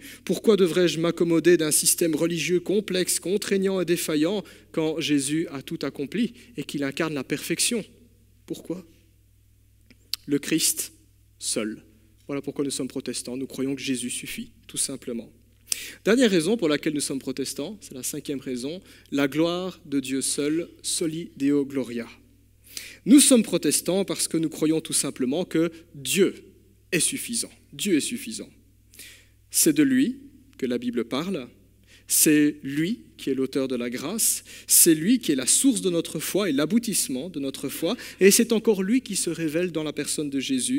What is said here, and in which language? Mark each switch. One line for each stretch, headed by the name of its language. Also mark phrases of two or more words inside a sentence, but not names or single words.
French: Pourquoi devrais-je m'accommoder d'un système religieux complexe, contraignant et défaillant quand Jésus a tout accompli et qu'il incarne la perfection ? Pourquoi ? Le Christ seul. Voilà pourquoi nous sommes protestants. Nous croyons que Jésus suffit, tout simplement. Dernière raison pour laquelle nous sommes protestants, c'est la 5e raison, la gloire de Dieu seul,
Latin: soli Deo gloria.
French: Nous sommes protestants parce que nous croyons tout simplement que Dieu est suffisant. Dieu est suffisant. C'est de lui que la Bible parle. C'est lui qui est l'auteur de la grâce, c'est lui qui est la source de notre foi et l'aboutissement de notre foi, et c'est encore lui qui se révèle dans la personne de Jésus.